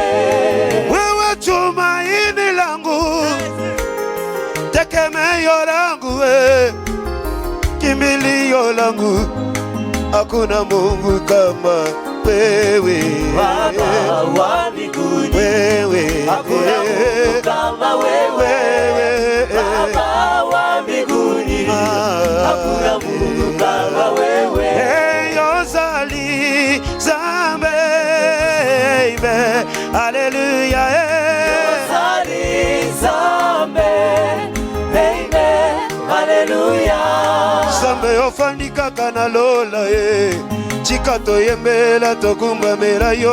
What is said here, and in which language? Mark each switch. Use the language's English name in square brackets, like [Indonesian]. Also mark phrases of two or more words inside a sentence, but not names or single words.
[Swahili] Wewe tumaini langu, tegemeo langu, kimbilio langu, hakuna Mungu kama wewe Baba wa mbinguni, wewe hakuna Mungu kama wewe. Baba wa mbinguni, hakuna Mungu kama wewe. [Lingala] Yozali zambe, haleluya. Yozali zambe, haleluya. Zambe ofandi kaka na lola chika toyembela tokumbamela yo.